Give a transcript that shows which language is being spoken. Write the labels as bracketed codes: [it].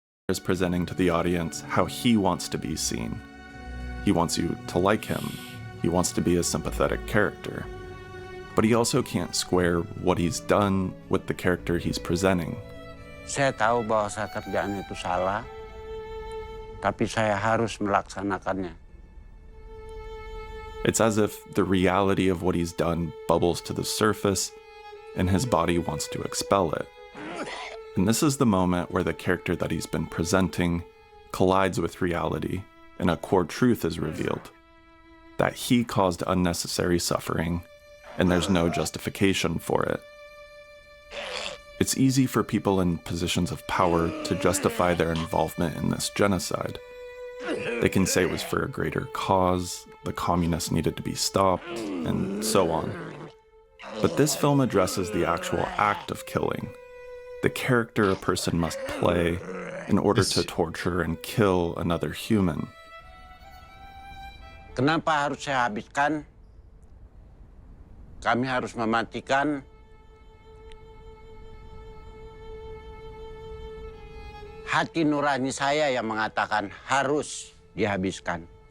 [en] is presenting to the audience how he wants to be seen. He wants you to like him. He wants to be a sympathetic character. But he also can't square what he's done with the character he's presenting. [id] Saya tahu bahwa saya kerjaan itu salah, tapi saya harus melaksanakannya. [en] It's as if the reality of what he's done bubbles to the surface and his body wants to expel it. And this is the moment where the character that he's been presenting collides with reality and a core truth is revealed. That he caused unnecessary suffering and there's no justification for it. It's easy for people in positions of power to justify their involvement in this genocide. They can say it was for a greater cause, the communists needed to be stopped, and so on. But this film addresses the actual act of killing, the character a person must play in order to torture and kill another human. [id] Kenapa harus saya habiskan? Kami harus mematikan. Hati nurani saya yang mengatakan harus dihabiskan.